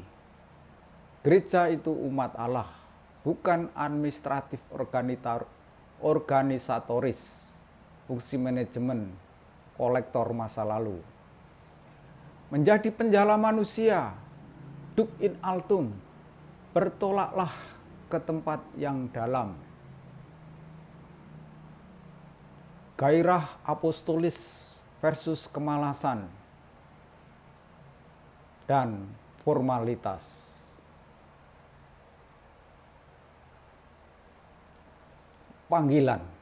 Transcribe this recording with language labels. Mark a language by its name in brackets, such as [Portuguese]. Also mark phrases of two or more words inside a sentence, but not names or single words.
[Indonesian] Gereja itu umat Allah, bukan administratif organisatoris. Fungsi manajemen, kolektor masa lalu. Menjadi penjala manusia, [Latin] duk in altum, [Indonesian] bertolaklah ke tempat yang dalam. Gairah apostolis versus kemalasan dan formalitas. Panggilan.